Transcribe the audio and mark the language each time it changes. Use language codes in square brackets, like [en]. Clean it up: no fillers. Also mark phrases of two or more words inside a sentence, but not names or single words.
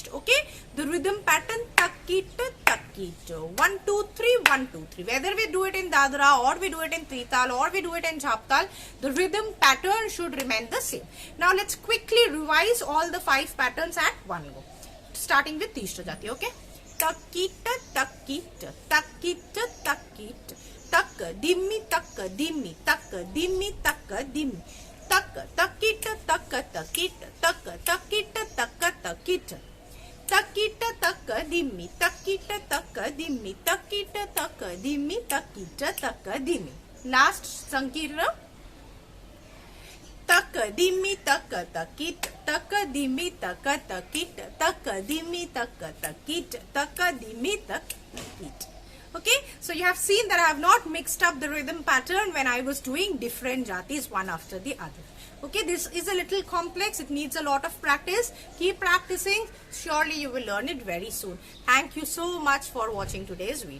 [en] Okay, the rhythm pattern takit takit 1 2 3 1 2 3. Whether we do it in dadra or we do it in trital or we do it in jhaptal, the rhythm pattern should remain the same. Now let's quickly revise all the 5 patterns at one go, starting with Tishra Jati. Okay, takit takit takit takit tak dimmi tak dimmi tak dimmi tak dimmi tak takit tak takit tak takit tak takit takit tak dimmi takit tak dimmi takit tak dimmi takit tak dimmi. Last Sankirna. Tak dimmi tak takit tak dimmi tak takit tak dimmi tak takit tak dimmi tak takit. Okay, so you have seen that I have not mixed up the rhythm pattern when I was doing different jatis one after the other. Okay, this is a little complex. It needs a lot of practice. Keep practicing. Surely you will learn it very soon. Thank you so much for watching today's video.